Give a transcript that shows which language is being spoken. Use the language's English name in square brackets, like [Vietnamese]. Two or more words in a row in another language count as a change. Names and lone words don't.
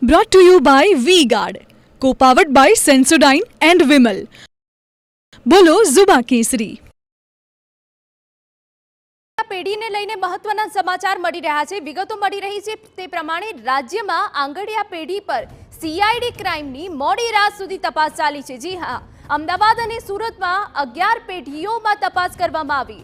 [English] Brought to you by V-Guard, co-powered by Sensodyne and Vimal. [Hindi] बोलो ज़ुबाँ केसरी. [Gujarati] પેઢીને લઈને મહત્વના સમાચાર મળી રહ્યા છે. વિગતો મળી રહી છે તે પ્રમાણે રાજ્યમાં આંગડિયા પેઢી પર સીઆઈડી ક્રાઇમની મોડી રાત સુધી તપાસ ચાલી છે. જી હા, અમદાવાદ અને સુરતમાં 11 પેઢીઓમાં તપાસ કરવામાં આવી.